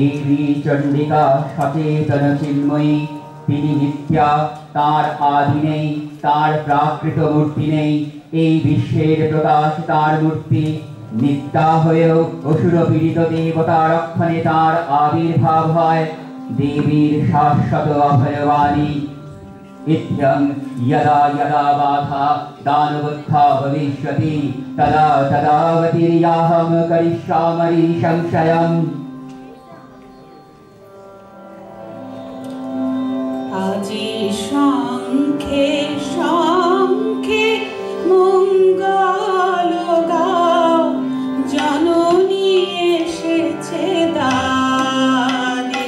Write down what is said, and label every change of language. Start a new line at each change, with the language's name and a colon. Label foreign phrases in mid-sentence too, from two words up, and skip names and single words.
Bangla: শ্রী চণ্ডিকা সচেতন চিন্ময়ী, তিনি নিত্যা, তার আদি নেই, তার প্রাকৃত মূর্তি নেই, এই বিশ্বের প্রকাশ তার মূর্তি। নিত্যা হয়েও অসুর পীড়িত দেবতা রক্ষণে তার আবির্ভাব হয়, দেবীর শাশ্বত অভয়বাণী।
Sanskrit: इत्यं यदा यदा बाधा दानवोत्था भविष्यति तदा तदावतीर्याहं करिष्यामि संशयम्।
Bangla: আজি শঙ্খে শঙ্খে মঙ্গল গাও, জননী এসেছে দ্বারে।